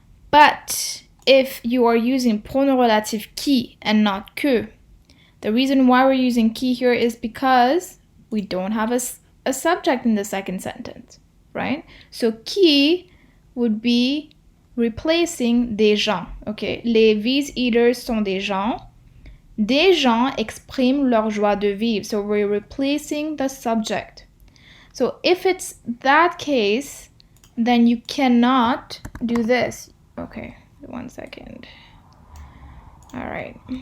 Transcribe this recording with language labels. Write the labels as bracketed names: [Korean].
[English] But if you are using pronomrelatif qui and not que, the reason why we're using qui here is because we don't have a subject in the second sentence, right? So qui would be replacing [French] des gens, [English] okay? [French] Les vis-eaters sont des gens. Des gens expriment leur joie de vivre. [English] So we're replacing the subject. So if it's that case, then you cannot do this. Okay, 1 second. All right.